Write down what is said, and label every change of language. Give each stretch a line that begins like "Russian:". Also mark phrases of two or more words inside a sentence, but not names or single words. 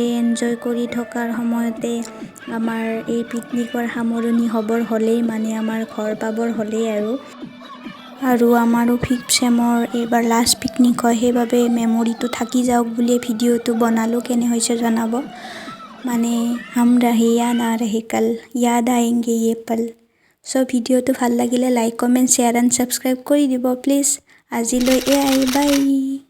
Assamese: এনজয় কৰি থকাৰ সময়তে আমাৰ এই পিকনিকৰ সামৰণি হ'বৰ হ'লেই মানে আমাৰ ঘৰ পাবৰ হ'লেই আৰু আমাৰো 5th চেমৰ এইবাৰ
English: last picnic
Assamese: হয় সেইবাবে মেমৰিটো থাকি যাওক বুলি ভিডিঅ'টো বনালোঁ কেনে হৈছে জনাব মানে
Hindi: हम रहे या ना रहे कल याद आएंगे ये पल
Assamese: চ' ভিডিঅ'টো ভাল লাগিলে
English: like comment share and subscribe
Assamese: কৰি দিব প্লিজ আজিলৈ এয়াই বাই